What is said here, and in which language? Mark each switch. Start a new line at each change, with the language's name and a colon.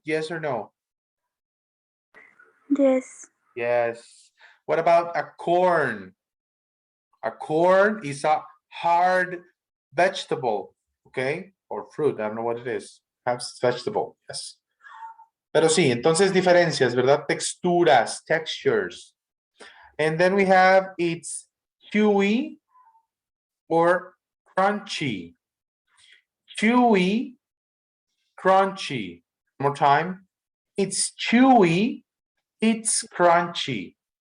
English: Yes or no? Yes. Yes. What about a corn? A corn is a hard vegetable, okay? Or fruit, I don't know what it is. Perhaps it's vegetable, yes.
Spanish: Pero sí, entonces diferencias, ¿verdad? Texturas, textures.
English: And then we have it's chewy or crunchy. Chewy, crunchy. One more time. It's chewy, it's crunchy.